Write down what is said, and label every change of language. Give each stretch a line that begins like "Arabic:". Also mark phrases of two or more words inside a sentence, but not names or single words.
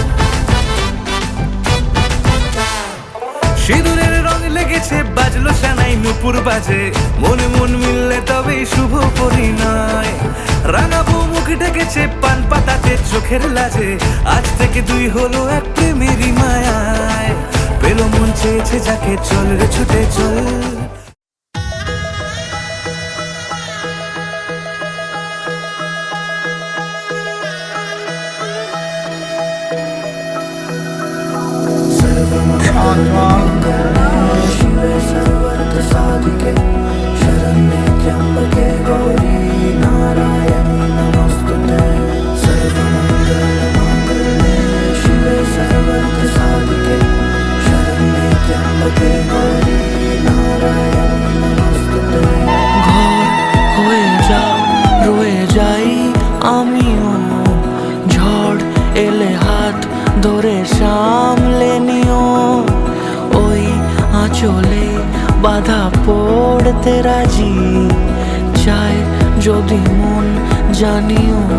Bangla: সিঁদুরের রং লেগেছে বাজলো সানাই নুপুর বাজে, মনে মন মিললে তবেই শুভ পরিণয়। রাঙাবো মুখ ডেকেছে পান পাতাতে চোখের লাজে, আজ থেকে দুই হলো এক প্রেমেরই মায়ায়। পেলো মন চেয়েছে যাকে, চল রে ছুটে চল।
Sanskrit: शिवे सर्वार्थ साधिके शरण्ये त्र्यंबके गौरी नारायणी नमोस्तुते। सर्वमंगलमांगल्ये शिवे सर्वार्थ साधिके शरण्ये त्र्यंबके गौरी नारायणी नमोस्तुते।
Bangla: ঘর হয়ে যাও রয়ে যাই আমিও, ঝড় এলে হাত ধরে সামলে নিও। ওই আঁচলে বাধা পড়তে রাজি, চাই যদি মন জানিও।